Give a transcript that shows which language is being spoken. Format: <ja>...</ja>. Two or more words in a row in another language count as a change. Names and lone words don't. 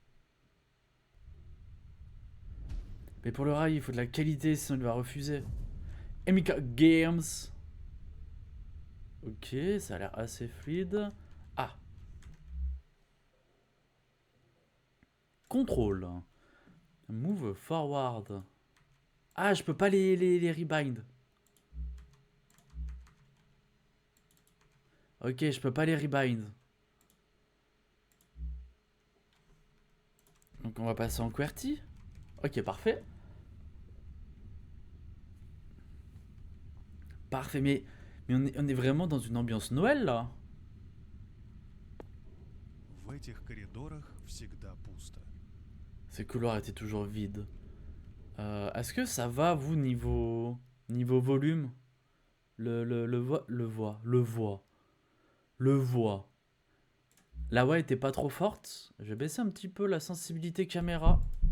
<fr>Mais pour le rail, il faut de la qualité, sinon il va refuser. MK Games. Ok, ça a l'air assez fluide. Ah, contrôle.</fr> <en>Move forward.</en> <fr>Ah, je peux pas les rebind. Ok, je peux pas les rebind. Donc on va passer en QWERTY. Ok, parfait. Parfait, mais on est vraiment dans une ambiance Noël là.</fr> <ru>В этих коридорах всегда пусто.</ru> <fr>Ces couloirs étaient toujours vides. Est-ce que ça va, vous, niveau volume? Le voix. La voix était pas trop forte. Je vais baisser un petit peu la sensibilité caméra.</fr>